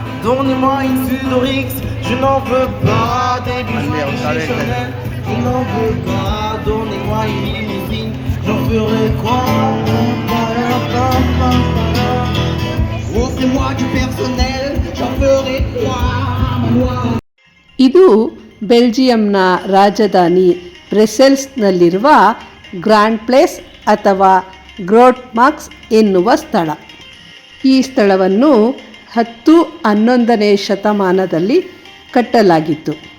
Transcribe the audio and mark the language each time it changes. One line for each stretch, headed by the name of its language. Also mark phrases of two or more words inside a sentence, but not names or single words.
French: Donnez-moi une Sudorix, je n'en veux pas des bijoux chez Chanel, je n'en veux pas. Donnez-moi une limousine, j'en ferai quoi? Offrez-moi du personnel, j'en ferai quoi?
Kannada: ಇದು ಬೆಲ್ಜಿಯಂನ ರಾಜಧಾನಿ ಬ್ರಸೆಲ್ಸ್ನಲ್ಲಿರುವ ಗ್ರ್ಯಾಂಡ್ ಪ್ಲೇಸ್ ಅಥವಾ ಗ್ರೋಟ್ ಮಾರ್ಕ್ಸ್ ಎನ್ನುವ ಸ್ಥಳ. ಈ ಸ್ಥಳವನ್ನು 10-11ನೇ ಶತಮಾನದಲ್ಲಿ ಕಟ್ಟಲಾಗಿತ್ತು.